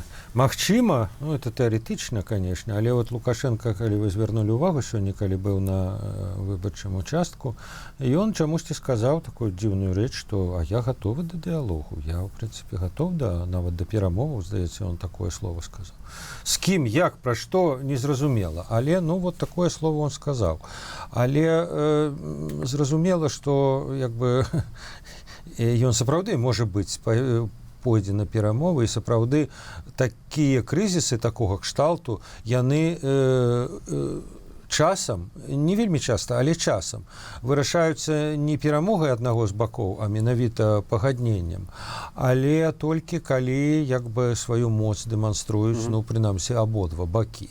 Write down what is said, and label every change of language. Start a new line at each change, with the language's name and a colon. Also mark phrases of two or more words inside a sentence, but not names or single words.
Belarusian: Магчыма, это тэарэтычна, конечно, але вот Лукашенко, калі вы звярнулі ўвагу сёння, калі быў на выбарчым участку, ён чамусьці сказаў такую дзіўную рэч, што я гатовы да дыялогу, я, ў прынцыпе, гатов нават да перамоваў, здаецца, ён
Russian: такое слово
Belarusian: сказаў. З кім, як, пра што, незразумела, але,
Russian: вот такое слово он сказаў.
Belarusian: Але зразумела, што, як бы, ён сапраўды, можа быць, пойдзе на перамовы, і сапраўды такія крызісы такога кшталту, яны часам, не вельмі часта, але часам вырашаюцца не перамогай аднаго з бакоў, а менавіта пагадненнем, але толькі калі як бы сваю моц дэманструюць, прынамсі, абодва бакі.